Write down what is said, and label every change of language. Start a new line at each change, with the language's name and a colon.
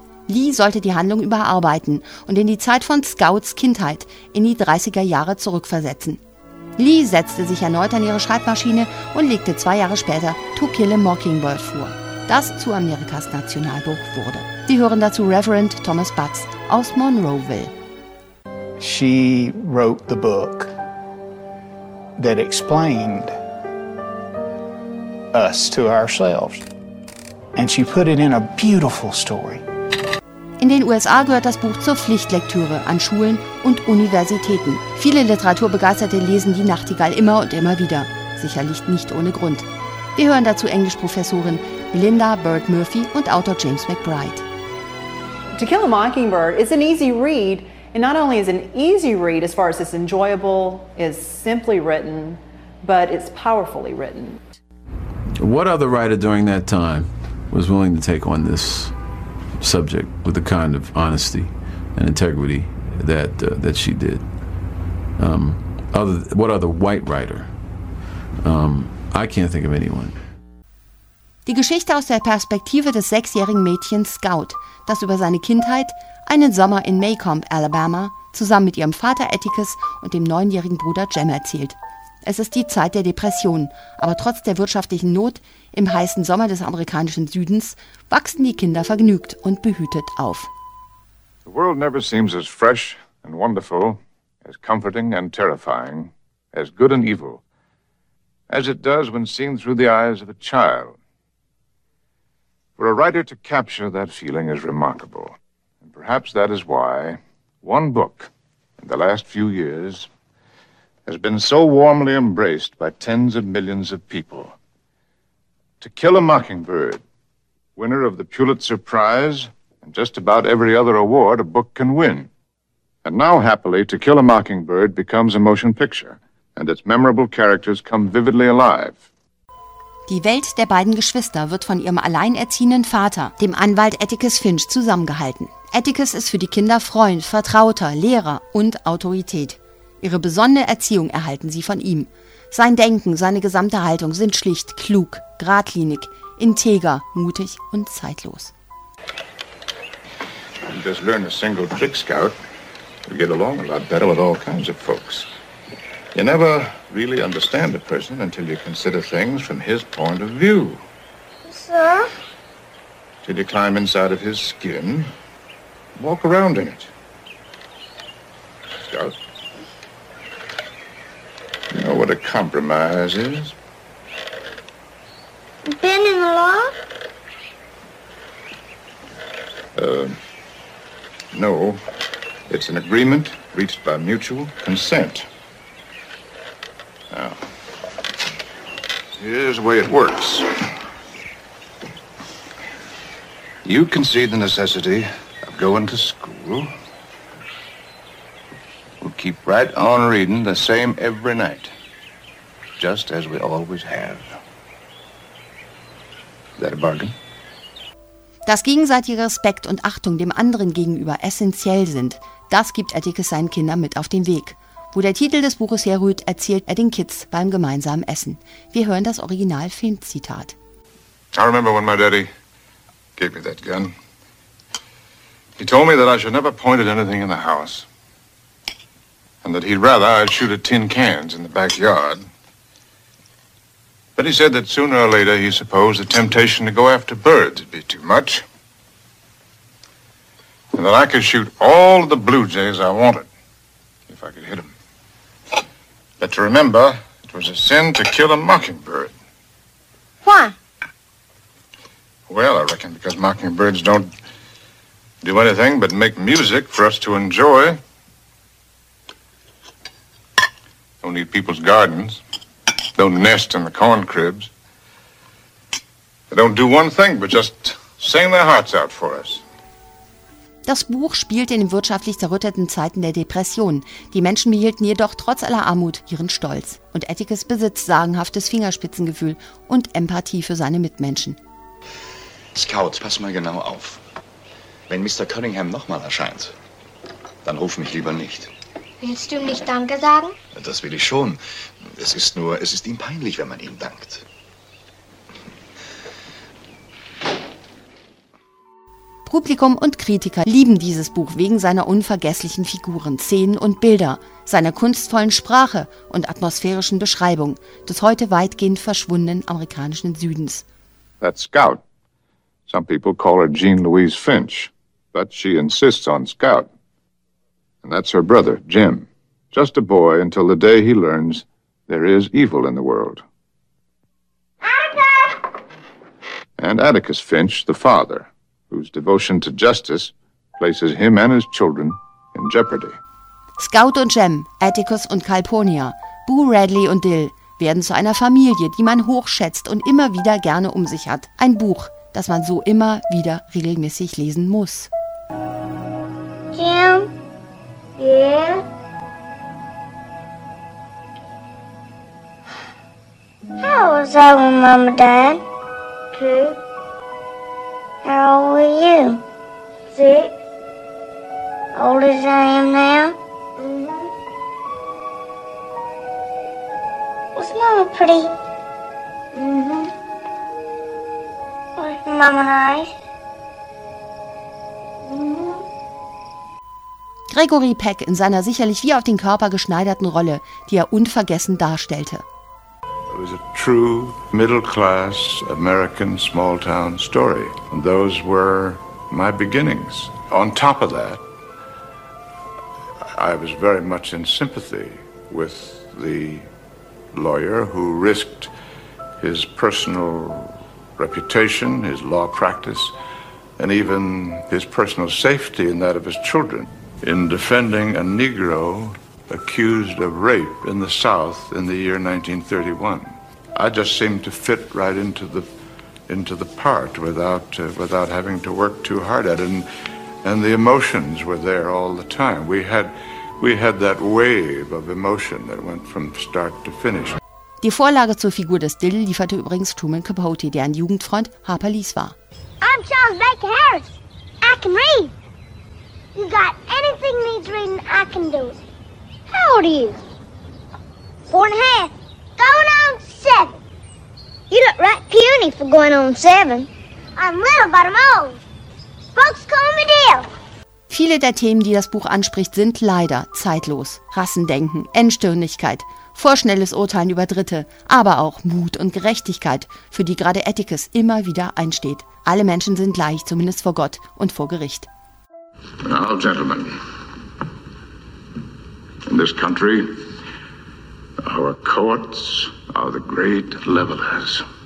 German: Lee sollte die Handlung überarbeiten und in die Zeit von Scouts Kindheit in die 30er Jahre zurückversetzen. Lee setzte sich erneut an ihre Schreibmaschine und legte 2 Jahre später To Kill a Mockingbird vor, das zu Amerikas Nationalbuch wurde. Sie hören dazu Reverend Thomas Butts aus Monroeville.
English: She wrote the book that explained us to ourselves. And she put it in a beautiful story.
German: In den USA gehört das Buch zur Pflichtlektüre an Schulen und Universitäten. Viele Literaturbegeisterte lesen die Nachtigall immer und immer wieder. Sicherlich nicht ohne Grund. Wir hören dazu Englischprofessorin Belinda Bird Murphy und Autor James McBride.
English: To Kill a Mockingbird is an easy read. And not only is it an easy read as far as it's enjoyable, it's simply written, but it's powerfully written. What other writer during that time was willing to take on this subject with the kind of honesty and integrity that that she did? What other white writer? I can't think of anyone.
German: Die Geschichte aus der Perspektive des 6-jährigen Mädchens Scout, das über seine Kindheit, einen Sommer in Macomb, Alabama, zusammen mit ihrem Vater Atticus und dem 9-jährigen Bruder Jem erzählt. Es ist die Zeit der Depression, aber trotz der wirtschaftlichen Not im heißen Sommer des amerikanischen Südens wachsen die Kinder vergnügt und behütet auf.
English: The world never seems as fresh and wonderful, as comforting and terrifying, as good and evil, as it does when seen through the eyes of a child. For a writer to capture that feeling is remarkable. And perhaps that is why one book in the last few years has been so warmly embraced by tens of millions of people. To Kill a Mockingbird, winner of the Pulitzer Prize and just about every other award a book can win. And now, happily, To Kill a Mockingbird becomes a motion picture and its memorable characters come vividly alive.
German: Die Welt der beiden Geschwister wird von ihrem alleinerziehenden Vater, dem Anwalt Atticus Finch, zusammengehalten. Atticus ist für die Kinder Freund, Vertrauter, Lehrer und Autorität. Ihre besondere Erziehung erhalten sie von ihm. Sein Denken, seine gesamte Haltung sind schlicht, klug, geradlinig, integer, mutig und zeitlos.
English: You just learn a single trick, Scout. You get along a lot better with all kinds of folks. You never really understand a person until you consider things from his point of view. Sir? Till you climb inside of his skin, walk around in it. Go. You know what a compromise is? Been in the law? No. It's an agreement reached by mutual consent. Now, here's the way it works. You concede the necessity of going to school. We'll keep right on reading the same every night, just as we always have. Is that a bargain?
German: Dass gegenseitiger Respekt und Achtung dem anderen gegenüber essentiell sind, das gibt Atticus seinen Kindern mit auf den Weg. Wo der Titel des Buches herrührt, erzählt er den Kids beim gemeinsamen Essen. Wir hören das Original-Filmzitat.
English: I remember when my daddy gave me that gun. He told me that I should never point at anything in the house. And that he'd rather I'd shoot at tin cans in the backyard. But he said that sooner or later he supposed the temptation to go after birds would be too much. And that I could shoot all the blue jays I wanted if I could hit them. But to remember, it was a sin to kill a mockingbird. Why? Well, I reckon because mockingbirds don't do anything but make music for us to enjoy. Don't eat people's gardens. Don't nest in the corn cribs. They don't do one thing but just sing their hearts out for us.
German: Das Buch spielte in den wirtschaftlich zerrütteten Zeiten der Depression. Die Menschen behielten jedoch trotz aller Armut ihren Stolz. Und Atticus besitzt sagenhaftes Fingerspitzengefühl und Empathie für seine Mitmenschen. Scout, pass mal genau auf. Wenn Mr. Cunningham nochmal erscheint, dann ruf mich lieber nicht. Willst du ihm nicht Danke sagen? Das will ich schon. Es ist ihm peinlich, wenn man ihm dankt. Publikum und Kritiker lieben dieses Buch wegen seiner unvergesslichen Figuren, Szenen und Bilder, seiner kunstvollen Sprache und atmosphärischen Beschreibung des heute weitgehend verschwundenen amerikanischen Südens.
English: That's Scout. Some people call her Jean Louise Finch, but she insists on Scout. And that's her brother, Jim. Just a boy until the day he learns there is evil in the world. Atticus! And Atticus Finch, the father, whose devotion to justice places him and his children in jeopardy.
German: Scout und Jem, Atticus und Calpurnia, Boo Radley und Dill werden zu einer Familie, die man hochschätzt und immer wieder gerne um sich hat. Ein Buch, das man so immer wieder regelmäßig lesen muss.
English: Jem? Yeah? How was I with Mom and Dad? Two. How old were you? Six. Older than I am now? Mm-hmm. Was Mama pretty? Mm-hmm. Was Mama nice?
German: Gregory Peck in seiner sicherlich wie auf den Körper geschneiderten Rolle, die er unvergessen darstellte.
English: It was a true middle-class American small-town story, and those were my beginnings. On top of that, I was very much in sympathy with the lawyer who risked his personal reputation, his law practice, and even his personal safety and that of his children. In defending a Negro accused of rape in the South in the year 1931. I just seemed to fit right into the part without having to work too hard at it. And the emotions were there all the time. We had that wave of emotion that went from start to finish.
German: Die Vorlage zur Figur des Dill lieferte übrigens Truman Capote, der ein Jugendfreund Harper Lees war.
English: I'm Charles Baker Harris. I can read. You got anything needs reading, I can do it. How old are you? Four and a half. Going on seven. You look right puny for going on seven. I'm little, but I'm old. Folks call me Dill.
German: Viele der Themen, die das Buch anspricht, sind leider zeitlos. Rassendenken, Endstirnigkeit, Vorschnelles Urteilen über Dritte, aber auch Mut und Gerechtigkeit, für die gerade Atticus immer wieder einsteht. Alle Menschen sind gleich, zumindest vor Gott und vor Gericht.
English: Now, gentlemen, in this country, our courts are the great levelers.